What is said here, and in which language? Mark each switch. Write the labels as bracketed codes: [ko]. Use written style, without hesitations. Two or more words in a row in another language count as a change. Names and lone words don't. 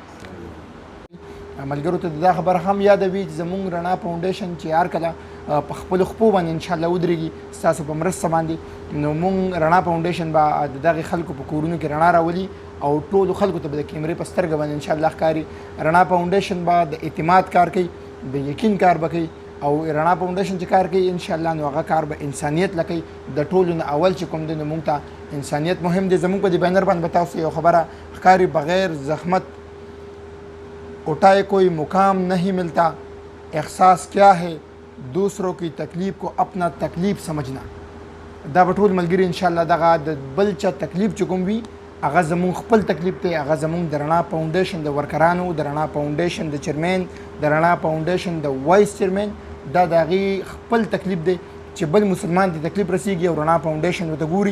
[ps] ملګرو ته دا خبره هم یادوي چې زموږ رڼا فاونډیشن چې هر کله په خپلو خپو باندې انشاءالله ودرېږي ستاسو په مرسته باندې نو موږ رڼا فاونډیشن به د دغې خلکو په کورونو کې رڼا راولي او ټولو خلکو ته به د کیمرې په سترګه باندې انشاءالله ښکاري. رڼا فاونډیشن به د اعتماد کار کوي، د یقین کار به کوي او رڼا فاونډیشن چې کار کوي انشاءالله نو هغه کار به انسانیت لکوي. د ټولو نه اول چې کوم دی نو موږ ته انسانیت مهم دی. زموږ په دې بینر باندې به تاسو یو خبره ښکاري [ur] بغیر زحمت اٹھائے کوئی مقام نہیں ملتا، احساس کیا ہے دوسروں کی تکلیف کو اپنا تکلیف سمجھنا. [ps] دا به ټول ملګري انشاءالله دغه د بل چا تکلیف چې کوم وي هغه زموږ خپل تکلیف دی، هغه زموږ د رڼا فاونډیشن د ورکرانو، د رڼا فاونډیشن د چیرمین، د رڼا فاونډیشن د وایس چیرمین دا د هغې خپل تکلیف دی چې بل مسلمان ته تکلیف رسیږي او رڼا فاونډیشن ورته ګوري.